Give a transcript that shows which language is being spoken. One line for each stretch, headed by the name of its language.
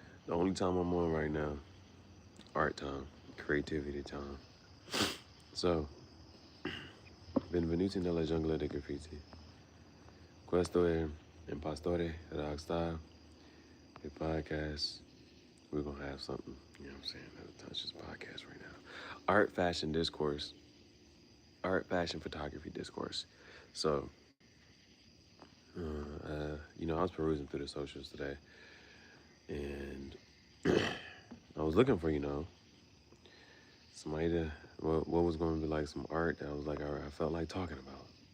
English: The only time I'm on right now, art time, creativity time.
Italian: So, benvenuti nella giungla dei graffiti. Questo è Impastore Rockstar,
English: a podcast. We're gonna have something, you know what I'm saying? That's just podcast right now. Art, fashion, discourse. Art, fashion, photography, discourse. So, I was perusing through the socials today, and I was looking for, somebody to, what was going to be like some art that I was like, I felt like talking about.